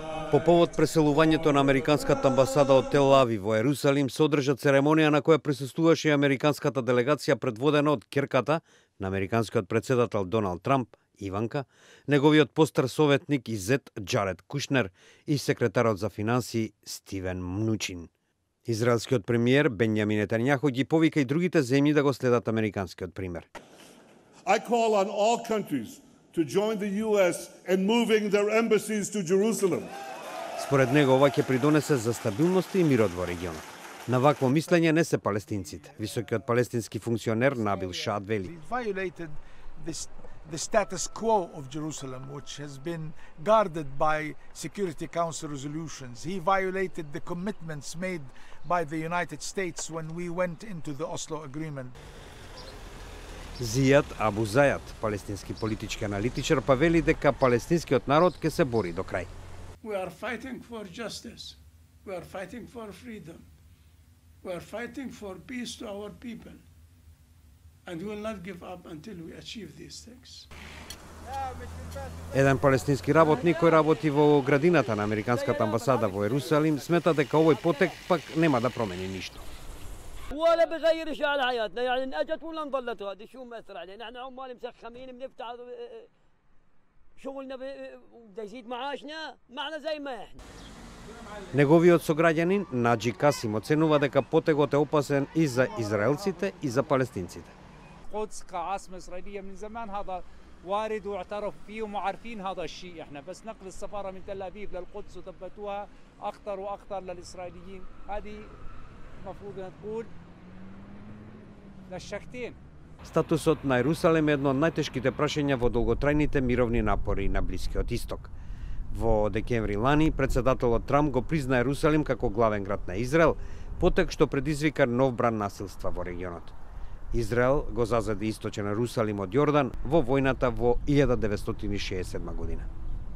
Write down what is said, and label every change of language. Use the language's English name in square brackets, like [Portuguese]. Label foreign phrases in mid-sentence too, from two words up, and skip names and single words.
[Macedonian] По повод преселувањето на американската амбасада од Тел Авив во Ерусалим се одржа церемонија на која присуствуваше и американската делегација предводена од ќерката на американскиот председател Доналд Трамп, Иванка, неговиот постар советник и зет Џаред Кушнер и секретарот за финансии Стивен Мнучин. Израелскиот премиер Бенјамин Нетањаху ги повика и другите земји да го следат американскиот пример. [English] I call on all countries to join the US in moving their embassies to Jerusalem. [Macedonian] Според него ова ќе придонесе за стабилност и мирот во регионот. На вакво мислење не се палестинците. Високиот палестински функционер Набил Шад вели: [English] the status quo of Jerusalem, which has been guarded by Security Council resolutions. He violated the commitments made by the United States when we went into the Oslo Agreement. [Macedonian] Зијад Абу Зајад, палестински политички аналитичар, па вели дека палестинскиот народ ќе се бори до крај. [English] We are fighting for justice. We are fighting for freedom. We are fighting for peace to our people. And we will not give up until we achieve these things. [Macedonian] Еден палестински работник кој работи во градината на американската амбасада во Ерусалим смета дека овој потек пак нема да промени ништо. [Arabic] ولا بغير شيء على حياتنا يعني اجت ولا انظلت هذه شو مأثر علينا احنا عمال مسخمين بنفتح شغلنا بده يزيد معاشنا معنا زي ما احنا. [Macedonian] Неговиот сограѓанин Наџи Касим оценува дека потегот е опасен и за израелците и за палестинците. [Arabic] القدس كعاصمة إسرائيلية من زمان هذا وارد واعترف فيه وعارفين هذا الشيء احنا بس نقل السفارة من تل أبيب للقدس وثبتوها أخطر وأخطر للإسرائيليين هذه المفروض أن تقول للشكتين. [Macedonian] Статусот на Ерусалим е едно од најтешките прашања во долготрајните мировни напори на Блискиот Исток. Во декември лани, председателот Трамп го призна Ерусалим како главен град на Израел, потек што предизвика нов бран насилства во регионот. Израел го зазеде источен Ерусалим од Јордан во војната во 1967 година.